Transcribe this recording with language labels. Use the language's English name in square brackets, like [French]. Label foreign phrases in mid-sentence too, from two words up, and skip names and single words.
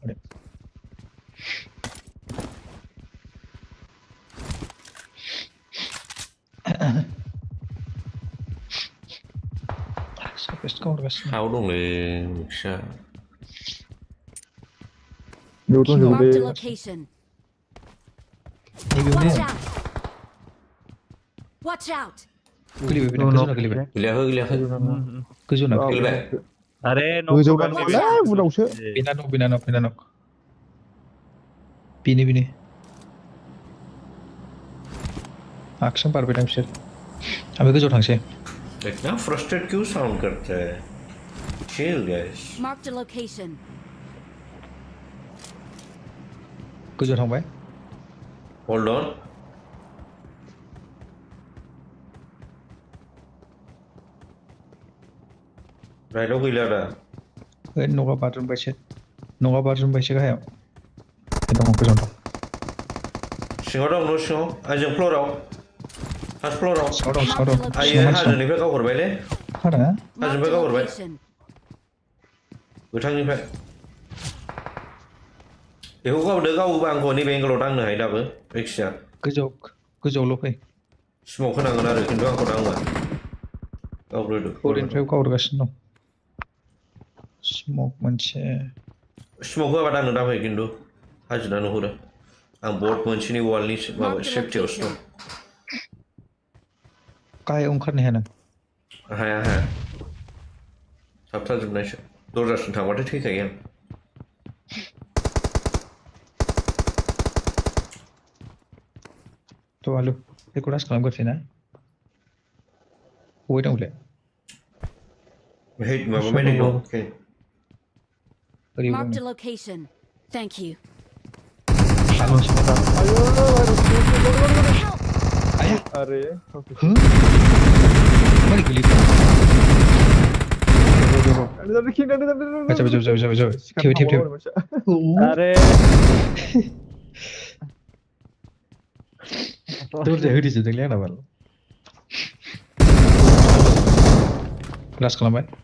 [Bodo] दं साबेस्ट गावगासिनो हायाव दंलै फिसा बेयाव दंजोबोलै [English] Marked a location. [Bodo] नैबेयावनो [English] Watch out! Watch out! [Bodo] गोलैबाय गोजौना गोलैबाय गोलैयाखै गोजौना गोलैबाय अरे गोजौ नांगौलै उनावसो बेना बेनो आगसिजों बारबायदां बिसोर आंबो गोजौआव थांसै [Hindi] इतना फ्रस्ट्रेट क्यों साउंड करता है [English] chill guys Marked a location. [Bodo] गोजौआव थांबाय [English] hold on [Bodo] राइटआव गैला दा न'आ बारजुमबायसो गाहायाव दङ गोजौआव दं सिङाव दं न' सिङाव आइजों फ्ल'राव फार्स्ट फ्ल'राव सिङाव दं आइयो हाजोनिफ्राय गावहरबायलै हादोंना [English] Marked a [Bodo] गावहरबाय [English] location. [Bodo] गोथांनिफ्राय बेखौ गावोबा आंखौ नैबे एंगलाव दांनो हायो दाबो जायखिजाया गोजौआवल' फै स्मक होनांगोन आरो खिन्थु आंखौ दांबा गावग्रोदो ओरैनिफ्राय गावहरगासिनो दं स्मक मोनसे स्मक होआबा दांनो दाफै खिन्थु हाजिरा नुहुरो आं बर्ड मोनसेनि वालनि माबा [English] Marked a [Bodo] सेफटियावसो [English] location. [Bodo] दं गाहायाव ओंखारनो हाया नों हाया थाबथाजोबनायसो दरजासिम थांबाथाय थैखायो आं थ' आलु बेखौ रास खालामग्रोसै ना बबे दं बेलाय हेड माबा मेडिक दं ओरैबो [English] Marked a [Bodo] दं [English] location. Thank you. [Bodo] आया अरे मारै गोलैखो जाबाय थेब अरे दरजाया होथेजोबदोंलै आंना बाल रास खालामबाय